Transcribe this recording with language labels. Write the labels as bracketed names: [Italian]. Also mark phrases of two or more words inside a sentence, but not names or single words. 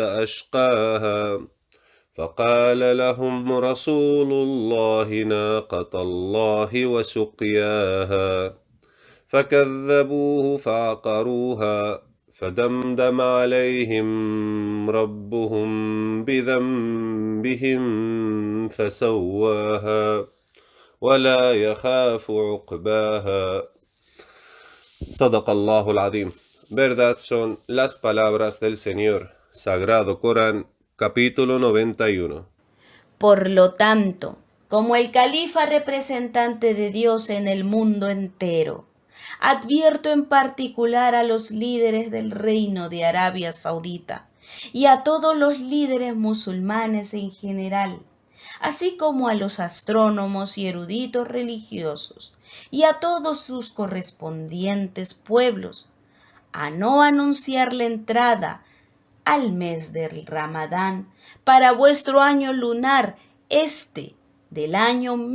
[Arabic] أَشْقَاهَا فَقَالَ لَهُمْ رَسُولُ اللَّهِ نَاقَةَ اللَّهِ وَسُقْيَاهَا فَكَذَّبُوهُ فَعَقَرُوهَا فَدَمْدَمَ عَلَيْهِمْ رَبُّهُمْ بِذَنبِهِمْ فَسَوَّاهَا وَلَا يَخَافُ عُقْبَاهَا. صدق الله العظيم. [Spanish] Verdad son las palabras del Señor. Sagrado Corán, capítulo 91. Por lo tanto, como el califa representante de Dios en el mundo entero, advierto en particular a los líderes del reino de Arabia Saudita y a todos los líderes musulmanes en general, así como a los astrónomos y eruditos religiosos, y a todos sus correspondientes pueblos, a no anunciar la entrada al mes del Ramadán para vuestro año lunar del año